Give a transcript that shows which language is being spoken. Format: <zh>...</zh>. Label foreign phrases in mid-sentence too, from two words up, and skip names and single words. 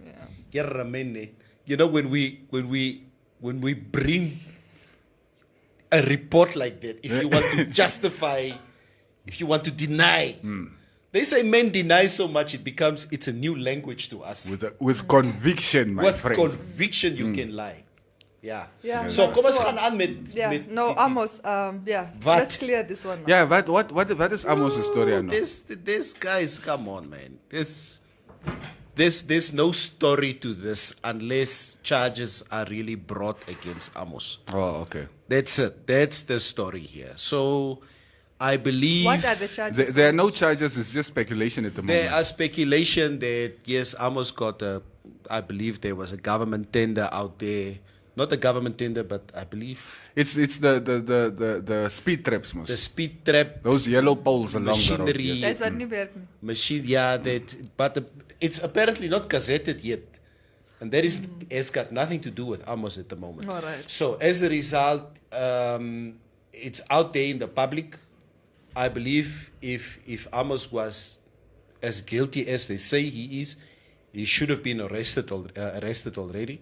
<en>You know, when we bring a report like that, if you want to justify, if you want to deny, they say men deny so much it's a new language to us. With conviction, my friend. With conviction, you can lie. Yeah.</en> <af>So kom ons gaan aan met Amos,</af> <en>let's clear this one now. Yeah, what is Amos' story now? This guys, come on, man. There's no story to this unless charges are really brought against Amos. Oh, okay. That's it. That's the story here. So I believe... What are the charges? There are no charges. It's just speculation at the moment. There are speculation that, yes, Amos got I believe there was a government tender out there. Not a government tender, but I believe... It's the speed traps, most. The speed trap. Those yellow poles along machinery, the road. That's what</en> <af>nie werk nie.</af> <en>Machine, but it's apparently not gazetted yet. And that has got nothing to do with Amos at the moment. All right. So as a result, it's out there in the public. I believe if Amos was as guilty as they say he is, he should have been arrested already.</en>